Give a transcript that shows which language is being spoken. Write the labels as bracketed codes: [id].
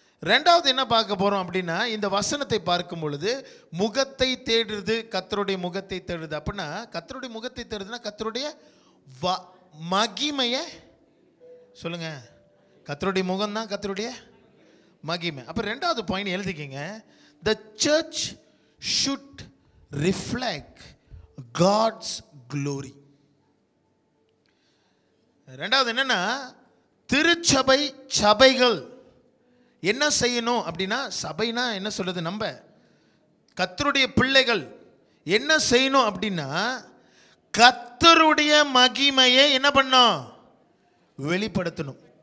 [ta] ரெண்டாவது என்ன பார்க்க போகிறோம் அப்படின்னா, இந்த வசனத்தை பார்க்கும் பொழுது முகத்தை தேடுறது, கர்த்தருடைய முகத்தை தேடுறது. அப்படின்னா கர்த்தருடைய முகத்தை தேடுறதுன்னா கர்த்தருடைய மகிமையை சொல்லுங்க. கர்த்தருடைய முகம் தான் கர்த்தருடைய மகிமை. அப்போ ரெண்டாவது point எழுதிக்கிங்க, [en] the church should reflect God's glory. [ta] ரெண்டாவது என்னன்னா, திருச்சபை சபைகள் என்ன செய்யணும் அப்படின்னா, சபைனா என்ன சொல்றது, நம்ம கர்த்தருடைய பிள்ளைகள் என்ன செய்யணும் அப்படின்னா, கர்த்தருடைய மகிமையை என்ன பண்ணணும், வெளிப்படுத்தணும்.